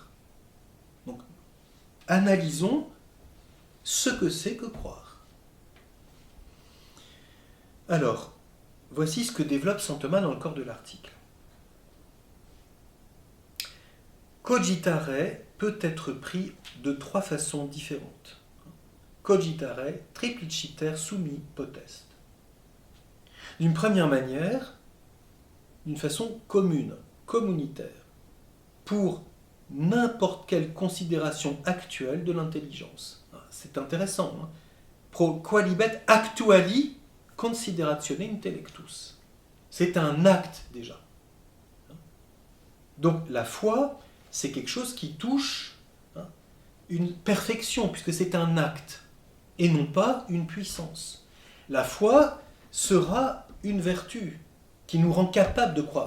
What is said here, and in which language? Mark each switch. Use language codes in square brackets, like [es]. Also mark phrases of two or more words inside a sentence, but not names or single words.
[fr] Donc, analysons ce que c'est que croire. Alors, voici ce que développe saint Thomas dans le corps de l'article. Cogitare peut être pris de 3 façons différentes. [la] Cogitare tripliciter summi potest. [fr] D'une première manière, d'une façon commune, communautaire, pour n'importe quelle considération actuelle de l'intelligence. C'est intéressant. [la] Pro qualibet actuali consideratione intellectus. [fr] C'est un acte déjà. Donc la foi, c'est quelque chose qui touche une perfection, puisque c'est un acte, et non pas une puissance. La foi sera une vertu qui nous rend capable de croire.